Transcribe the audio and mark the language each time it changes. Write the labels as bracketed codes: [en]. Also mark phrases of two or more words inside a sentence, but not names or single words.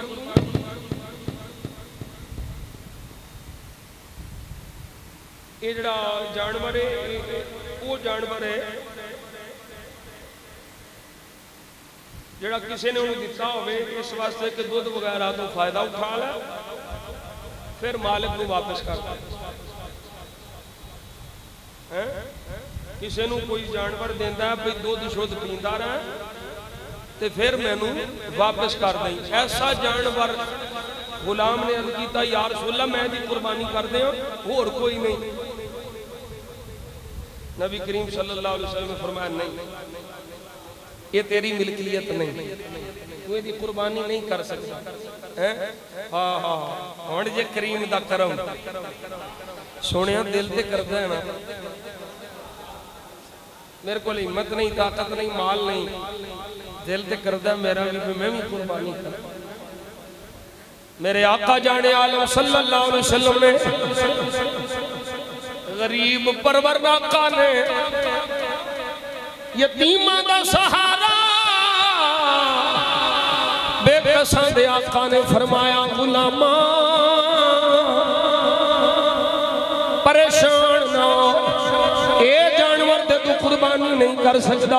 [pa] یہ جڑا جانور ہے وہ جانور ہے جڑا کسی نے انہیں دتا ہووے اس واسطے کہ دودھ وغیرہ تو فائدہ اٹھا لے، پھر مالک کو واپس کر دے. کسی کو کوئی جانور دیتا ہے بھائی دودھ شدھ پیندا رہے تو پھر مینوں واپس کر دیں. ایسا جانور غلام نے عرض کیا, [ar] يا رسول الله [pa] میں دی قربانی کر دے، ہور کوئی نہیں. [ur] نبی کریم [ar] صلى الله عليه وسلم [ur] نے فرمایا، نہیں یہ تیری ملکیت نہیں، تو اس کی قربانی نہیں کر سکتا. [pa] ہاں ہاں ہن جے کریم دا کرم سنیا دل تے کردا ہے نا, [ur] میرے کو ہمت نہیں، طاقت نہیں، مال نہیں, [pa] دل تے کردا میرا بھی، میں بھی قربانی کر. میرے آقا جانِ عالم [ar] صلى الله عليه وسلم [pa] نے غریب پرور آقا نے یتیما دا سہارا بیکساں دے آقا نے فرمایا غلاما پریشان نہ ہو، یہ جانور تے تو قربانی نہیں کر سکتا.